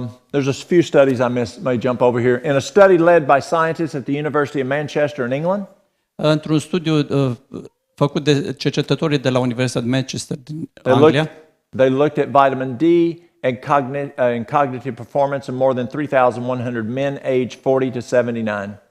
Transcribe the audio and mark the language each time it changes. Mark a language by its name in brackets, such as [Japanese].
[English] There's a few studies may jump over here. In a study led by scientists at the University of Manchester in England, [Romanian] Într-un studiu făcut de cercetătorii de la Universitatea Manchester din Anglia, [English] they looked at vitamin D and cognitive performance in more than 3,100 men aged 40 to 79.